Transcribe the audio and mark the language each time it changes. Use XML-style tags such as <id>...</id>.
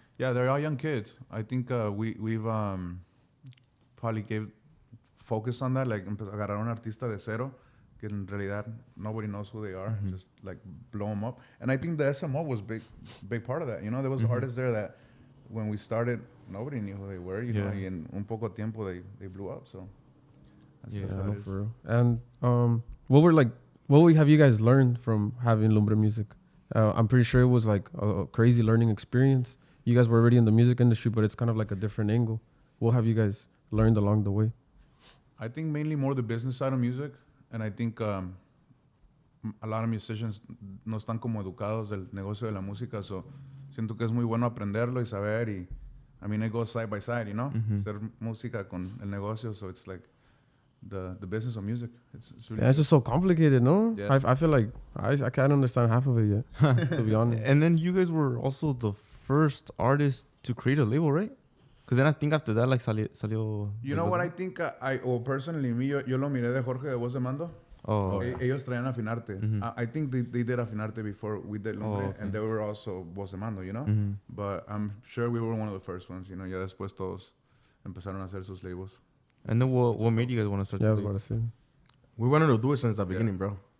<en>Yeah, they're all young kids. I think we've probably gave focus on that, like</en> <es>agarrar un artista de cero, que en realidad</es> <en>nobody knows who they are, just like blow them up. And I think the SMO was big part of that. There was artists there that when we started, nobody knew who they were.</en> <es>Know, y en un poco tiempo</es> <en>they blew up. So that's no, for real. And what have you guys learned from having Lumbra music? I'm pretty sure it was like a crazy learning experience. You guys were already in the music industry, but it's kind of like a different angle. What have you guys learned along the way? I think mainly more the business side of music. And I think a lot of musicians</en> <es>no están como educados del negocio de la música. So siento que es muy bueno aprenderlo y saber. Y</es> <en>it goes side by side,</en> <es>Hacer música con el negocio.</es> <en>So it's like the business of music. It's really it's just so complicated, no? Yeah. I feel like I can't understand half of it yet, to be honest. And then you guys were also the first artist to create a label, right? Because then I think after that, like, salió... You know what I think?</en> <es>Personally, yo lo miré de Jorge de Voz de Mando.</es> <en>Oh.</en> <es>Ellos traían Afinarte.</es> <en>I think they did Afinarte before we did Lumbra, and they were also Voz de Mando, But I'm sure we were one of the first ones,</en> <es>Ya después todos empezaron a hacer sus labels.</es> <en>And then what made you guys want to start? Yeah, I was about to say. We wanted to do it since the beginning, bro.</en>